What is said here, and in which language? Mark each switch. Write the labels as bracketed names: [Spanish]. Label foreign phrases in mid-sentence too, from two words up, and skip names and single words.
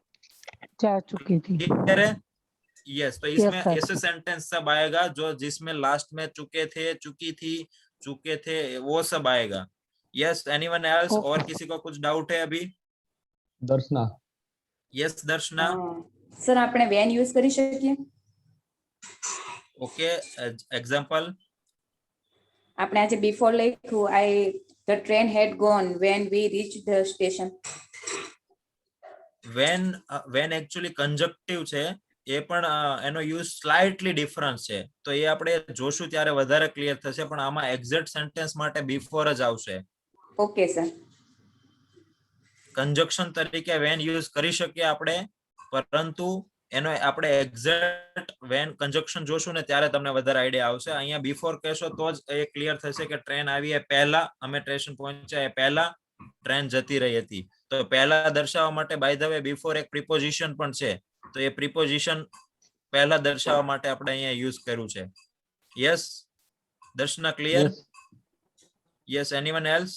[Hindi] यस तो इसमें ऐसे सेंटेंस सब आएगा जो जिसमें लास्ट में चुके थे चुकी थी चुके थे वो सब आएगा यस [English] anyone else [Hindi] और किसी को कुछ डाउट है अभी दर्शना यस दर्शना [Gujarati] सर આપણે when यूज કરી શકીએ [English] okay example [Gujarati] આપણે આજે before લખ્યું [English] the train had gone when we reached the station when actually conjunctive [Gujarati] છે એ પણ એનો યુઝ [English] slightly difference [Gujarati] છે તો એ આપણે જોશું ત્યારે વધારે ક્લિયર થશે પણ આમાં [English] exact sentence [Gujarati] માટે બિફોર જ આવશે [English] okay sir [Gujarati] કંજક્શન તરીકે when યુઝ કરી શકીએ આપણે પરંતુ એનો આપણે [English] exact when conjunction [Gujarati] જોશું ને ત્યારે તમને વધારે આઈડિયા આવશે અહીંયા બિફોર કહેશો તો જ એ ક્લિયર થશે કે ટ્રેન આવી એ પહેલા અમે સ્ટેશન પહોંચ્યા એ પહેલા ટ્રેન જતી રહી હતી તો પહેલા દર્શાવવા માટે [English] by the way [Gujarati] બિફોર એક પ્રિપોઝિશન પણ છે તો એ પ્રિપોઝિશન પહેલા દર્શાવવા માટે આપણે અહીંયા યુઝ કર્યું છે યસ દર્શના ક્લિયર યસ [English] anyone else